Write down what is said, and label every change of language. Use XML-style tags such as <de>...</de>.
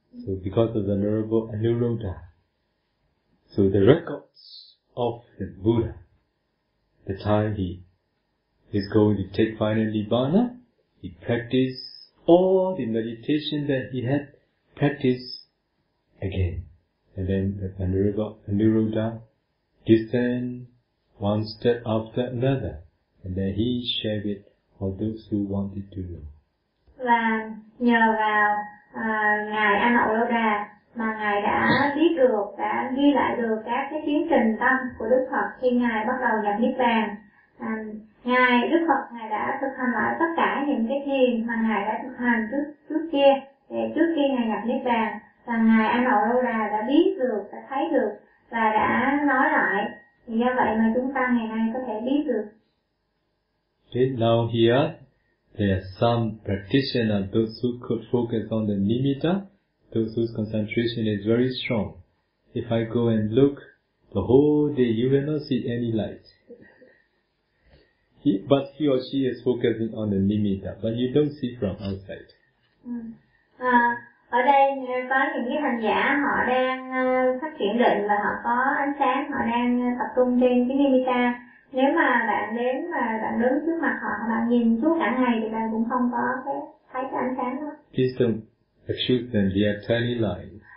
<en>So because of the Venerable Aniruddha, so the records of the Buddha, the time he is going to take final Nibbana, he practiced all the meditation that he had practiced again. And then the Aniruddha descend one step after another, and then he shared it for those who wanted to know.</en> <vi>Và nhờ vào Ngài Aniruddha mà Ngài đã biết được, đã ghi lại được các cái tiến trình tâm của Đức Phật khi Ngài bắt đầu nhập Niết Bàn. Ngài, Đức Phật, Ngài đã thực hành lại tất cả những cái thiền mà Ngài đã thực hành trước kia, để trước khi Ngài nhập Niết Bàn. Và Ngài Aniruddha đã biết được, đã thấy được và đã nói lại. Thì do vậy mà chúng ta ngày nay có thể biết được.</vi> <en>Now here, there are some practitioners, those who could focus on the nimitta, those whose concentration is very strong. If I go and look the whole day, you will not see any light. But he or she is focusing on the nimitta, but you don't see from outside.</en> <vi>Ở đây có những cái hành giả họ đang phát triển định và họ có ánh sáng, họ đang tập trung trên cái nimitta. Nếu mà bạn đến và bạn đứng trước mặt họ, bạn nhìn suốt cả ngày thì bạn cũng không có thấy cái ánh sáng đó.</vi> <en>Please don't accuse them, they are tiny lies.</en>